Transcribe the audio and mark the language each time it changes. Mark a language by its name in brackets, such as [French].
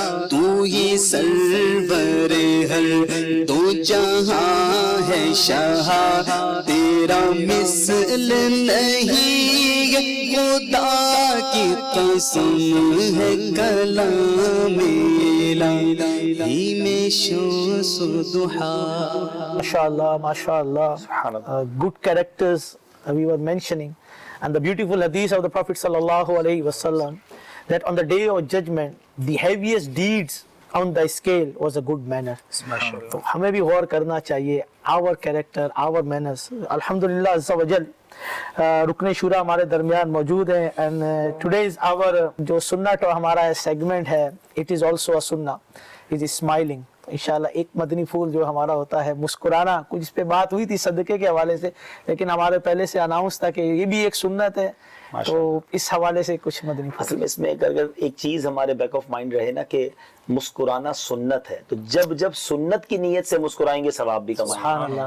[Urdu] تو ہی سرور ہر دو جہاں ہے شاہ تیرا مثل نہیں خدا کی قسم ہے کلام الہی میں شمس و ضحا [English] MashaAllah, MashaAllah. Good characters we were mentioning, and the beautiful hadith of the Prophet sallallahu alaihi wasallam that on the day of judgment, the heaviest deeds on the scale was a good manner. [Urdu] تو ہمیں بھی غور کرنا چاہیے [English] our character, our manners. [Urdu] Alhamdulillah Azza wa Jal, رکن شورا ہمارے درمیان موجود ہیں [English] and today's our [Urdu] جو سنت اور ہمارا سیگمنٹ ہے [English] it is also a sunnah, it is smiling. [Urdu] انشاءاللہ ایک مدنی پھول جو ہمارا ہوتا ہے مسکرانا. کچھ اس پہ بات ہوئی تھی صدقے کے حوالے سے لیکن ہمارے پہلے سے اناؤنس تھا کہ یہ بھی ایک سنت ہے تو اس حوالے سے کچھ مدنی پھول. اصل میں اس میں اگر ایک چیز ہمارے بیک آف مائنڈ رہے نا کہ مسکرانا سنت ہے تو جب جب سنت کی نیت سے مسکرائیں گے ثواب بھی کمائیں گے.